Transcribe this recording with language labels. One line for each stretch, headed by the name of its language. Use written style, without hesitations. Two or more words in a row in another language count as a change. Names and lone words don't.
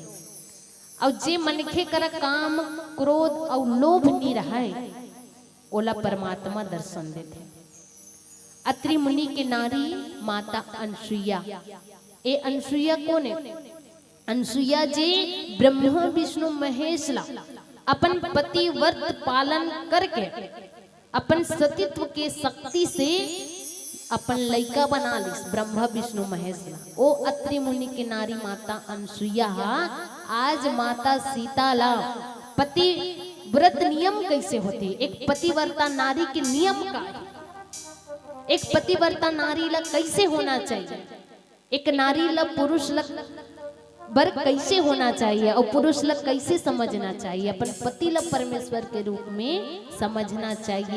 Chhattisgarhi: और जे मनखे कर काम क्रोध और लोभ नहीं रहा है, ओला परमात्मा दर्शन देते। अत्रि मुनि के नारी माता अनसुईया। ए अनसुईया कौन है? अनसुईया जे ब्रह्मा विष्णु महेश ला अपन पति व्रत पालन करके अपन सतीत्व के शक्ति से अपन लइका बना लिस ब्रह्मा विष्णु महेश ला। ओ अत्रि मुनि के नारी माता अनसुईया आज माता सीता ला पति व्रत नियम कैसे होते, एक पतिव्रता नारी के नियम का, एक पतिव्रता नारी ला कैसे होना चाहिए, एक नारी ला पुरुष ला बर कैसे होना चाहिए और पुरुष ला कैसे समझना चाहिए, अपन पति ला परमेश्वर के रूप में समझना चाहिए।